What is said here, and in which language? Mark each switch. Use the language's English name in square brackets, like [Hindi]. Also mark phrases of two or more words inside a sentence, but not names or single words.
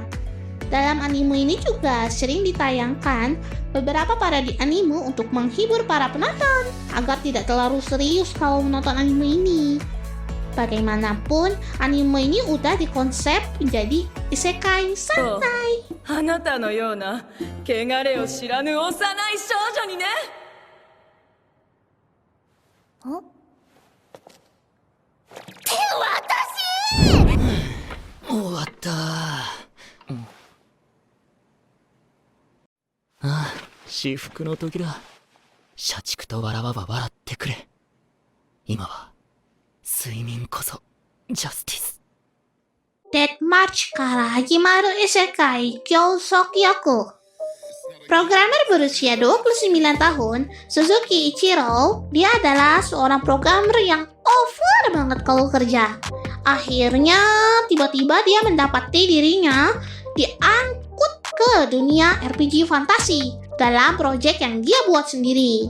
[Indonesian] Dalam anime ini juga sering ditayangkan beberapa parodi anime untuk menghibur para penonton agar tidak terlalu serius kalau menonton anime ini. Bagaimanapun, anime ini udah dikonsep menjadi isekai santai. [Japanese] あなたのような汚れを知らぬ幼い少女にね。終わった。ああ、至福の時だ。社畜とわらわは笑ってくれ。今は睡眠こそジャスティス。 Death March から始まる isekai Gyosokyoku. [Indonesian] Programmer berusia 29 tahun, Suzuki Ichiro, dia adalah seorang programmer yang over banget kalau kerja. Akhirnya, tiba-tiba dia mendapati dirinya diangkut ke dunia RPG fantasi dalam proyek yang dia buat sendiri.